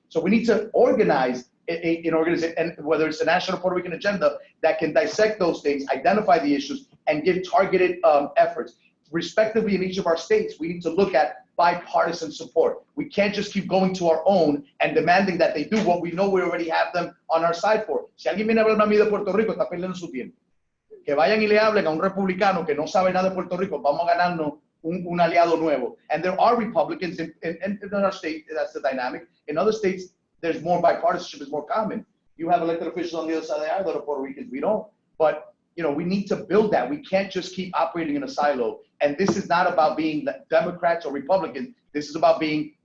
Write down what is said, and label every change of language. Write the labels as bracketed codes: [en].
[en] So we need to organize an organization, and whether it's the National Puerto Rican Agenda that can dissect those things, identify the issues, and give targeted efforts. Respectively in each of our states, we need to look at bipartisan support. We can't just keep going to our own and demanding that they do what we know we already have them on our side for. [es] Si alguien viene a hablarme a mí de Puerto Rico, está perdiendo su tiempo. Que vayan y le hablen a un republicano que no sabe nada de Puerto Rico, vamos a ganarnos un aliado nuevo. [en] And there are Republicans in our state, that's the dynamic. In other states, there's more bipartisanship, is more common. You have elected officials on the other side of the aisle that are Puerto Ricans, we don't. But we need to build that. We can't just keep operating in a silo. And this is not about being Democrats or Republicans. This is about being